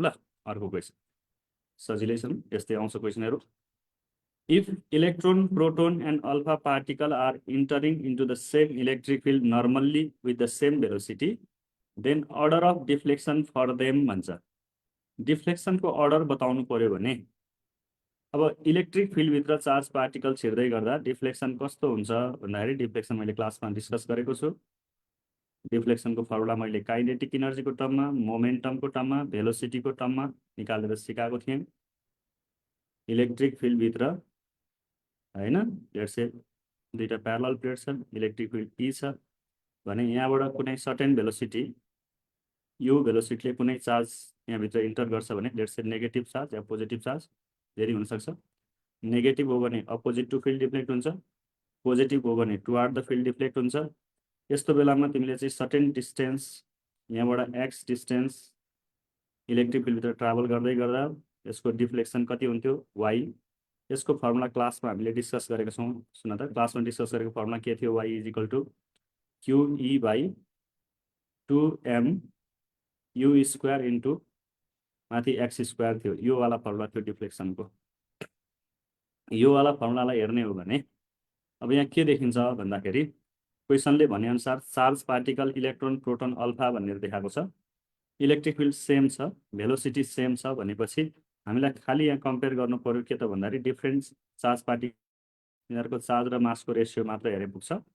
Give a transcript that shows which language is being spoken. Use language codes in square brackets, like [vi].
[ne] ल अर्को क्वेसन सजिलै छ, यस्तै आउँछ क्वेसनहरू। [en] If electron, proton and alpha particle are entering into the same electric field normally with the same velocity, then order of deflection for them [ne] भन्छ। डिफ्लेक्सनको order बताउनु पर्यो भने अब इलेक्ट्रिक फिल्डभित्र चार्ज पार्टिकल छिर्दै गर्दा डिफ्लेक्सन कस्तो हुन्छ भन्दाखेरि, डिफ्लेक्सन मैले क्लासमा डिस्कस गरेको छु। डिफ्लेक्सनको फर्मुला मैले काइनेटिक इनर्जीको टर्ममा, मोमेन्टमको टर्ममा, भेलोसिटीको टर्ममा निकालेर सिकाएको थिएँ। इलेक्ट्रिक फिल्डभित्र हैन, लेट्स से दुईटा प्यारलल प्लेट छ, इलेक्ट्रिक फिल्ड ई छ भने यहाँबाट कुनै सर्टेन भेलोसिटी, यो भेलोसिटीले कुनै चार्ज यहाँभित्र इन्टर गर्छ भने let's say negative charge yeah positive charge धेरै हुनसक्छ। नेगेटिभ हो भने अपोजिट टु फिल्ड डिफ्लेक्ट हुन्छ, पोजिटिभ हो भने टुवार्ड द फिल्ड डिफ्लेक्ट हुन्छ। यस्तो बेलामा तिमीले चाहिँ सर्टेन डिस्टेन्स, यहाँबाट एक्स डिस्टेन्स इलेक्ट्रिक फिल्डभित्र ट्राभल गर्दै गर्दा यसको डिफ्लेक्सन कति हुन्थ्यो, वाई। यसको फर्मुला क्लासमा हामीले डिस्कस गरेका छौँ। सुन त, क्लासमा डिस्कस गरेको फर्मुला के थियो, Y is equal to क्युई by 2m you square into माथि एक्स स्क्वायर थियो। यो वाला फर्मुला थियो डिफ्लेक्सनको। यो वाला फर्मुलालाई हेर्ने हो भने अब यहाँ के देखिन्छ भन्दाखेरि क्वेसनले भनेअनुसार charge particle electron proton alpha भनेर देखाएको छ, इलेक्ट्रिक फिल्ड सेम छ, भेलोसिटी सेम छ भनेपछि हामीलाई खालि यहाँ कम्पेयर गर्नु पर्यो के त भन्दाखेरि डिफ्रेन्ट चार्ज पार्टिकल, यिनीहरूको चार्ज र मासको रेसियो मात्र हेरे पुग्छ।